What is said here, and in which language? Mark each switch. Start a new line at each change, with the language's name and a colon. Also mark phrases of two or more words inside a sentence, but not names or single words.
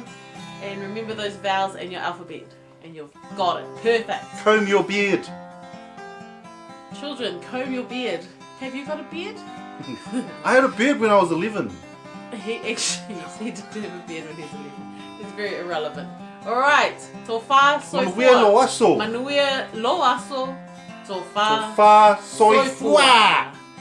English: And remember those vowels in your alphabet. And you've got it. Perfect. Comb your beard. Children, comb your beard. Have you got a beard? I had a beard when I was 11. He actually, he did have a beard when he was 11. It's very irrelevant. Alright.
Samoan: Tōfā soifua. Manuia loaso. Manuia loaso. Tōfā Tōfā soifua.